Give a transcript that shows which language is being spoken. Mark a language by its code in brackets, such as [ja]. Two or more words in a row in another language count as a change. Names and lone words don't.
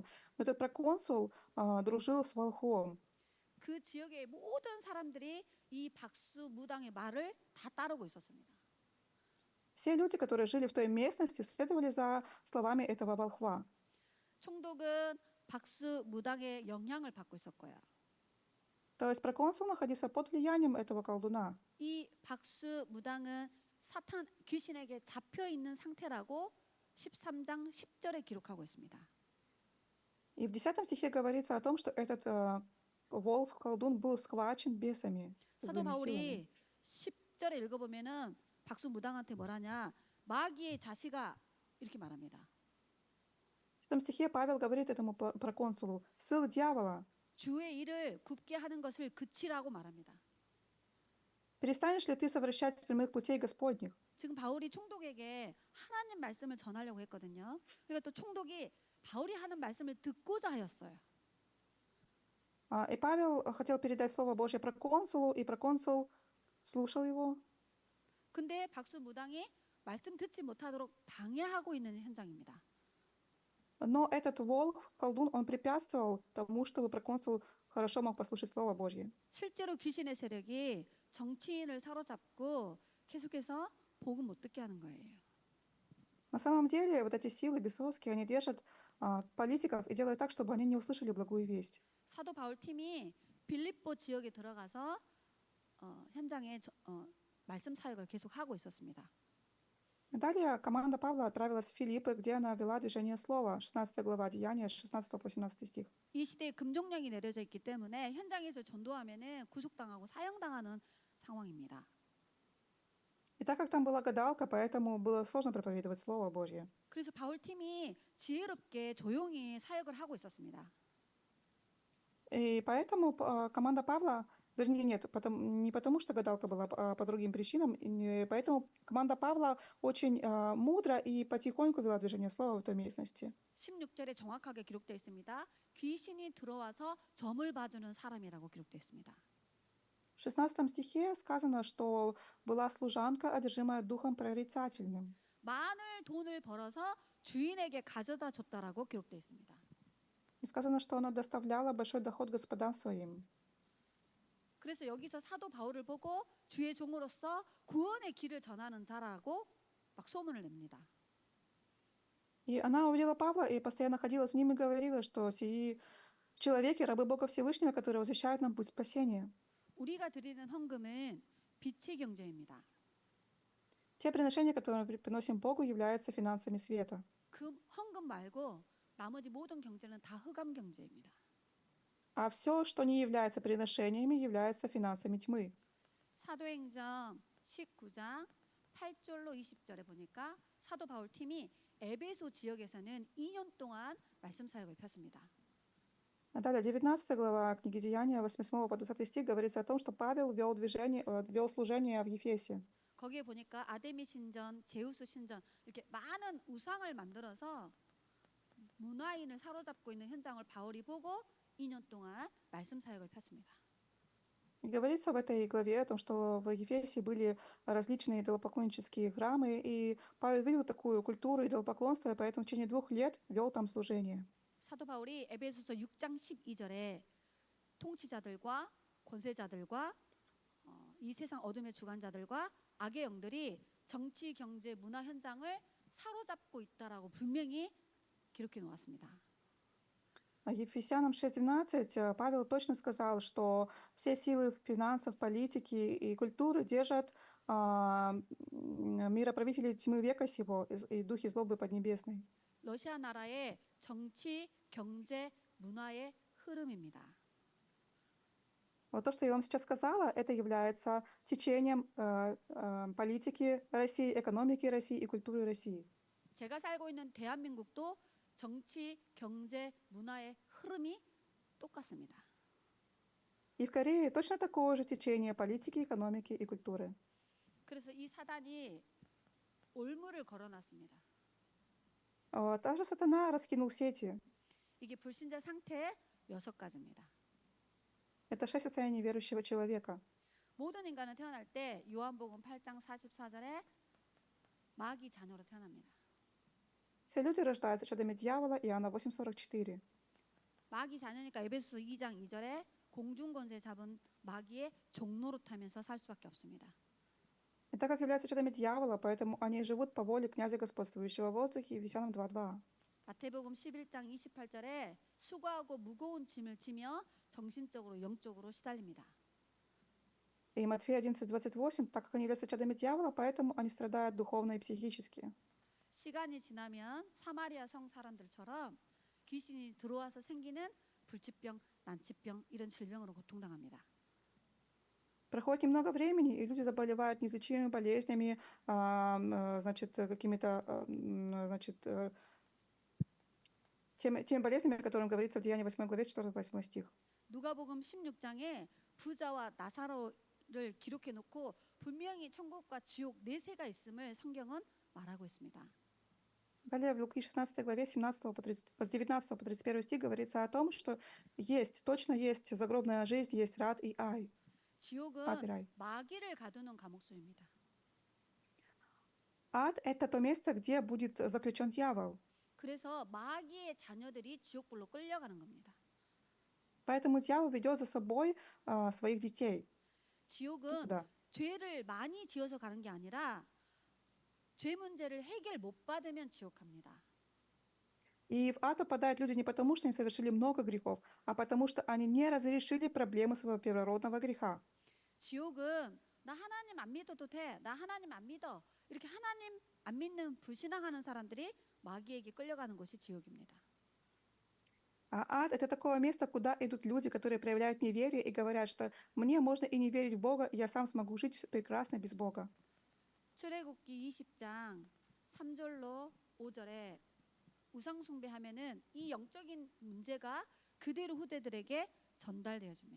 [ru] Но этот проконсул дружил с волхвом. [ko] 그 지역의 모든 사람들이 이 박수무당의 말을 다 따르고 있었습니다. [ru] Все люди, которые жили в той местности, следовали за словами этого волхва. [ko] 총독은 박수무당의 영향을 받고 있었고요. [ru] То есть проконсул находился под влиянием этого колдуна. [ko] 이 박수무당은 사탄 귀신에게 잡혀 있는 상태라고 13장 10절에 기록하고 있습니다. [ru] И в 10 стихе говорится о том, что этот волк-колдун был схвачен бесами. [ko] 사도 [ru] злыми силами. [ko] 바울이 10절에 읽어보면은 박수무당한테 뭐라냐? 마귀의 자식아 이렇게 말합니다. [ru] В 10 стихе Павел говорит этому проконсулу: «Сын дьявола, [ko] 주의 일을 굽게 하는 것을 그치라고 말합니다. [ru] перестанешь ли ты совращать с прямых путей Господних?» [ko] 지금 바울이 총독에게 하나님 말씀을 전하려고 했거든요. 그러니까 또 총독이 바울이 하는 말씀을 듣고자 하였어요. [ru] И Павел хотел передать Слово Божье проконсулу, и проконсул слушал его. [ko] 근데 박수무당이 말씀 듣지 못하도록 방해하고 있는 현장입니다. [ru] Но этот волк, колдун, он препятствовал тому, чтобы проконсул хорошо мог послушать Слово Божье. [ko] 실제로 귀신의 세력이 정치인을 사로잡고 계속해서 복음 못 듣게 하는 거예요. [ru] На самом деле, вот эти силы бесовские, они держат политиков и делают так, чтобы они не услышали благую весть. [ko] 사도 바울 팀이 빌립보 지역에 들어가서 현장에 말씀 사역을 계속 하고 있었습니다. [ru] Далее команда Павла отправилась в Филиппы, где она вела движение слова, 16 глава Деяния, с 16 по 17 стих. [ko] 이 시대에 금종령이 내려져 있기 때문에 현장에서 전도하면은 구속당하고 사형당하는 상황입니다. [ru] И так как там была гадалка, поэтому было сложно проповедовать Слово Божье. [ko] 그래서 바울 팀이 지혜롭게 조용히 사역을 하고 있었습니다. [ru] И поэтому команда Павла, вернее, нет, не потому что гадалка была, по другим причинам, поэтому команда Павла очень мудро и потихоньку вела движение слова в той местности. [ko] 16절에 정확하게 기록되어 있습니다. 귀신이 들어와서 점을 봐주는 사람이라고 기록되어 있습니다. [ru] В 16 стихе сказано, что была служанка, одержимая духом прорицательным. [ko] 많은 돈을 벌어서 주인에게 가져다 줬다라고 기록되어 있습니다. [ru] И сказано, что она доставляла большой доход господам своим. [ko] 그래서 여기서 사도 바울을 보고 주의 종으로서 구원의 길을 전하는 자라고 막 소문을 냅니다. [ru] И она увидела Павла и постоянно ходила с ним и говорила, что сии человеки, рабы Бога Всевышнего, которые возвещают нам путь спасения. [ko] 우리가 드리는 헌금은 빛의 경제입니다. [ru] Те приношения, которые мы приносим Богу, являются финансами света. [ko] 그 헌금 말고 나머지 모든 경제는 다 흑암 경제입니다. [ru] А все, что не является приношениями, является финансами тьмы. [ko] 사도행전 19장 8절로 20절에 보니까 사도 바울 팀이 에베소 지역에서는 2년 동안 말씀 사역을 폈습니다. [ru] А далее, 19 глава книги Деяния, 8 по 20 стих, говорится о том, что Павел вел служение в Ефесе. [ko] 거기에 보니까 아데미 신전, 제우스 신전 이렇게 많은 우상을 만들어서 문화인을 사로잡고 있는 현장을 바울이 보고 2년 동안 말씀 사역을 폈습니다. [ru] И говорится в этой главе о том, что в Ефесе были различные идолопоклоннические храмы, и Павел видел такую культуру идолопоклонства, и поэтому в течение 2 лет вел там служение. [ko] 사도 바울이 에베소서 6장 12절에 통치자들과 권세자들과 이 세상 어둠의 주관자들과 악의 영들이 정치, 경제, 문화 현장을 사로잡고 있다라고 분명히 기록해 놓았습니다. [ru] А Ефесянам 6:12 Павел точно сказал, что все силы финансов, политики и культуры держат мироправители тьмы века сего и духи злобы поднебесной. [ko] 러시아 나라의 정치, 경제, 문화의 흐름입니다. [ru] Вот то, что я вам сейчас сказала, это является течением политики России, экономики России и культуры России. [ko] 제가 살고 있는 대한민국도 정치, 경제, 문화의 흐름이 똑같습니다. [ru] И в Корее точно такое же течение политики, экономики и культуры. [ko] 그래서 이 사단이 올무를 걸어놨습니다. [ru] Также сатана раскинул сети. [ko] 이게 불신자 상태의 6가지입니다. [ru] Это 6 состояний верующего человека. [ko] 모든 인간은 태어날 때 요한복음 8장 44절에 마귀 자녀로 태어납니다. [ru] Все люди рождаются чадами дьявола, Иоанна 8:44. [ko] 마귀 자녀니까 에베소서 2장 2절에 공중권세 잡은 마귀의 종로로 타면서 살 수밖에 없습니다. [ru] И так как являются чадами дьявола, поэтому они живут по воле князя господствующего в воздухе, Ефесянам 2:2. [ko] 마태복음 11장 28절에 수고하고 무거운 짐을 지며 정신적으로 영적으로 시달립니다. [ru] И Матфея 11:28, так как они являются чадами дьявола, поэтому они страдают духовно и психически. [ko] 시간이 지나면 사마리아 성 사람들처럼 귀신이 들어와서 생기는 불치병, 난치병 이런 질병으로 고통당합니다. [ru] Проходит немного времени, и люди заболевают неизлечимыми болезнями, значит, какими-то, значит, теми болезнями, о которых говорится в Деянии 8 главе 4-8 стих. [ko] 누가복음 16장에 부자와 나사로를 기록해 놓고 분명히 천국과 지옥 내세가 있음을 성경은 말하고 있습니다. [ru] Далее в Луки 16 главе с 19 по 31 стих говорится о том, что есть, точно есть загробная жизнь, есть рад и ад и [ko] 지옥은 [ru] рай. [ko] 마귀를 가두는 감옥소입니다. [ru] Ад — это то место, где будет заключен дьявол. [ko] 그래서 마귀의 자녀들이 지옥불로 끌려가는 겁니다. [ru] Поэтому дьявол ведет за собой своих детей. [ko] 지옥은 [ru] Да. [ko] 죄를 많이 지어서 가는 게 아니라 죄 문제를 해결 못 받으면 지옥 갑니다. [ru] И в ад попадают люди не потому, что они совершили много грехов, а потому, что они не разрешили проблемы своего первородного греха. [ko] 지옥은 나 하나님 안 믿어도 돼. 나 하나님 안 믿어. 이렇게 하나님 안 믿는 불신앙하는 사람들이 마귀에게 끌려가는 곳이 지옥입니다. [ru] А ад — это такое место, куда идут люди, которые проявляют неверие и говорят, что мне можно и не верить в Бога, я сам смогу жить прекрасно без Бога. [ko] 출애굽기 20장 3절로 5절에 우상 숭배하면은 이 영적인 문제가 그대로 후대들에게 전달되어집니다.